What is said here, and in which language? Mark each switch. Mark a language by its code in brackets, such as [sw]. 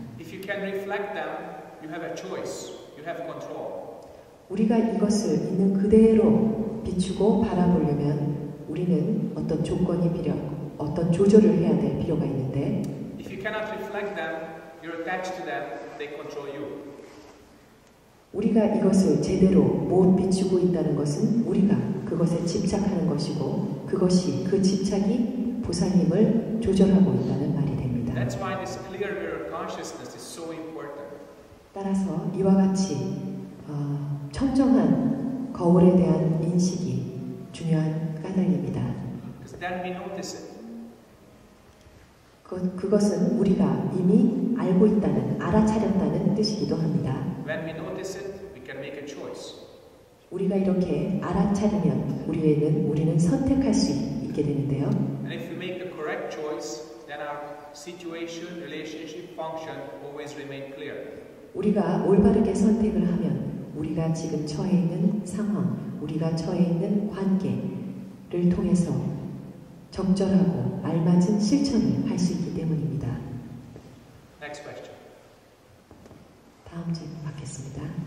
[en] If you can reflect them, you have a choice. You have control. [ko] 우리가 이것을 있는 그대로 비추고 바라보려면 우리는 어떤 어떤 조절을 해야 될 필요가 있는데 [en] If you cannot reflect them, you're attached to them, they control you. [ko] 우리가 이것을 제대로 못 비추고 있다는 것은 우리가 그것에 집착하는 것이고 그것이 그 집착이 보살님을 조절하고 있다는 말이 됩니다. [en] That's why this clear mirror consciousness is so important. [ko] 따라서 이와 같이 청정한 거울에 대한 인식이 중요한 까닭입니다. [en] Because then we notice it. [ko] 그것은 우리가 이미 알고 있다는, 알아차렸다는 뜻이기도 합니다. [en] When we notice it, we can make a choice. [ko] 우리가 이렇게 알아차리면 우리는 선택할 수 있게 되는데요. [en] And if we make the correct choice, then our situation, relationship, function always remain clear. [ko] 우리가 올바르게 선택을 하면 우리가 지금 처해 있는 상황, 우리가 처해 있는 관계를 통해서 적절하고 알맞은 실천을 할 수 있기 때문입니다. [en] Next question. [ko] 다음 질문 받겠습니다.